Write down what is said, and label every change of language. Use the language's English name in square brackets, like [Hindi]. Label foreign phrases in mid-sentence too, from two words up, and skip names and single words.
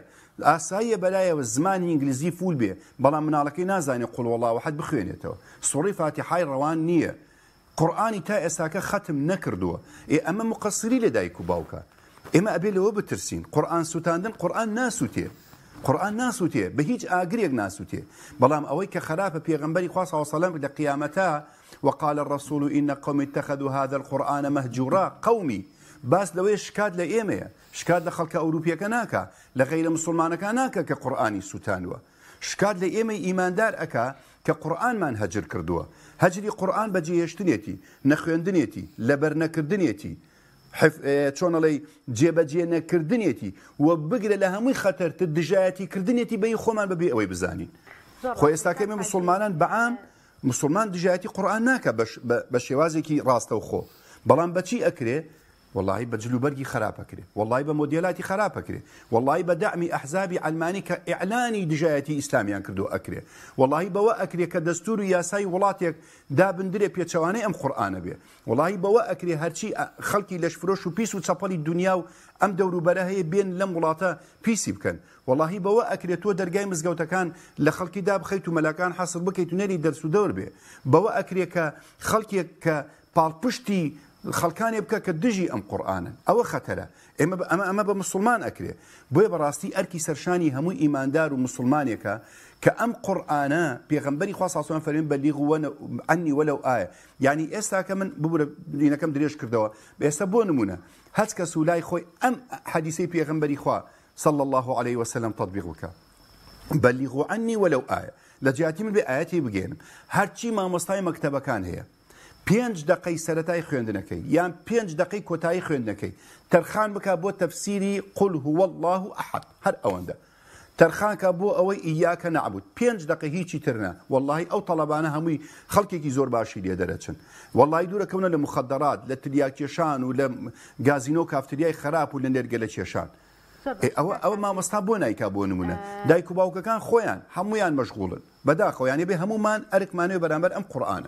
[Central Kurdish] ئاساییە بەلایەوە زمانی ئینگلیزی فول بێ بەڵام مناڵەکەی نازانێ [Arabic] قول وەڵڵاو ئەحەد [Central Kurdish] بخوێنێتەوە، سوڕی فاتیحای ڕەوان نییە، قورئانی تا ئێستاکە ختم نەکردووە. ئەمە مقەسری لە دایک و باوکە. ئێمە ئەبێ لەوە بترسین. قورئان سوتاندن قورئان ناسووتێ، قورئان ناسووتێ، بە هیچ ئاگرێک ناسووتێ. بەڵام ئەوەی کە خراپە پێغەمبەری خوا [Arabic] صلی الله علیه وسلم [Central Kurdish] لە قیامەتە [Arabic] وقال الرسول إن قوم اتخذوا هذا القرآن مهجورا قومي [Central Kurdish] باس لەوەی شکات لە ئێمەیە، شکات لە خەڵکە ئەوروپیەکە ناکە، لە غەیرە مسلمانەکە ناکە کە قورئانی سوتانوە، شکات لە ئێمەی ئیماندار ئەکا کە قورئانمان هەجر کردووە. هەجری قورئان بەجێهێشتنێتی، نەخوێندنێتی، لەبەرنەکردنێتی، چۆنەڵێ جێبەجێ نەکردنێتی و بگرە لە هەمووی خەتەرتر دژایەتی کردنێتی بەی خۆمان بەبێ ئەوەی بزانین. خۆ ئێستاکە ئێمە مسلمانان بەعام مسلمان دژایەتی قورئان ناکە بە شێوازێکی ڕاستەوخۆ، بەڵام بەچی ئەکرێ؟ والله بجلوبرگی خراب کرد، والله به مدیلاتی خراب کرد، والله به دعم احزاب علمانی که اعلانی دجایتی اسلامیان کردو اکره، والله به وا اکره که دستور یاسای ولاتیک دابندره پیچوانه ام قرآن بیه، والله به وا اکره هرچی خلقی لش فروش و پیس و چپالی دنیا و ام دورو برای بین لم ولاتا پیسی بکن، والله به وا اکره تو درگای مزگوتکان لخلقی داب خیتو ملکان حاصل بکیتو نری درس و دور بیه، به وا اکره که خلقی که پالپشتی خەڵکانێ بکە کە دژی ئەم قورئانن، ئەوە خەتەرە. ئەمە بە مسلمان ئەکرێ. بۆیە بەڕاستی ئەرکی سەرشانی هەمووی ئیماندار و مسلمانێکە کە ئەم قورئانە پێغەمبەری خوا [Arabic] صلی الله علیه و سلم [Central Kurdish] فەرمێن [Arabic] بەلیغوا عنی وەلەو ئایە. [Central Kurdish] یعنی ئێستاکە من ببوورە دینەکەم درێژ کردەوە، ئێستا بۆ نمونە هەچ کەس و لای خۆی ئەم حەدیثەی پێغەمبەری خوا [Arabic] صلی الله علیه و سلم [Central Kurdish] تطبیق بکە. [Arabic] بەلیغوا عنی وەلەو ئایە. [Central Kurdish] لە جیاتی من بێ ئاەتی بگێنم. هەرچی مامۆستای مەکتەبەکان هەیە 5 دقەی سەرەتای خوێندنەکەی یان 5 دقەی کۆتایی خوێندنەکەی تەرخان بکە بۆ تەفسیری [Arabic] قل هو الله ئەحەد، [Central Kurdish] هەر ئەوەندە تەرخانکە بۆ ئەوەی [Arabic] ئیاکە نەعبود، [Central Kurdish] 5 دقە هیچی ترنە. والله ئەو تەڵەبانە هەمووی خەڵکێکی زۆر باشی لێ دەرەچن. والله دوورەکەونە لە مخدرات، لە تریاکێشان و لە گازینۆ کافتریای خراپ و لە نێرگەلە کێشان. ئەوە مامۆستا بۆ نایکا بۆ نمونە. دایک و باوکەکان خۆیان هەمویان مەشغوڵن بەداخەوە، یانێ بێ هەمومان ئەرکمانوێ بەرامبەر ئەم قورئانە.